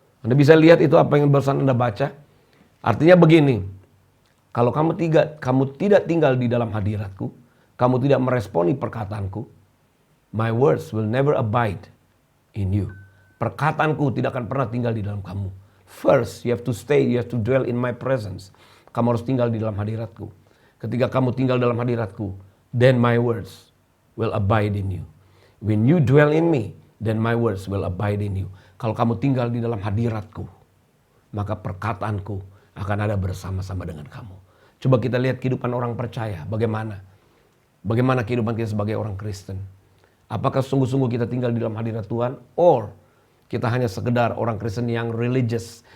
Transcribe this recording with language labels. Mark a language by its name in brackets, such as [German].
[Indonesian] Anda bisa lihat itu apa yang barusan Anda baca. Artinya begini, kalau kamu tidak tinggal di dalam hadiratku, kamu tidak meresponi perkataanku, [English] my words will never abide in you. [Indonesian] Perkataanku tidak akan pernah tinggal di dalam kamu. [English] First, you have to stay, you have to dwell in my presence. [Indonesian] Kamu harus tinggal di dalam hadiratku. Ketika kamu tinggal dalam hadiratku, [English] then my words will abide in you. When you dwell in me, then my words will abide in you. [Indonesian] Kalau kamu tinggal di dalam hadiratku, maka perkataanku akan ada bersama-sama dengan kamu. Coba kita lihat kehidupan orang percaya. Bagaimana kehidupan kita sebagai orang Kristen. Apakah sungguh-sungguh kita tinggal di dalam hadirat Tuhan? Or kita hanya sekedar orang Kristen yang religious.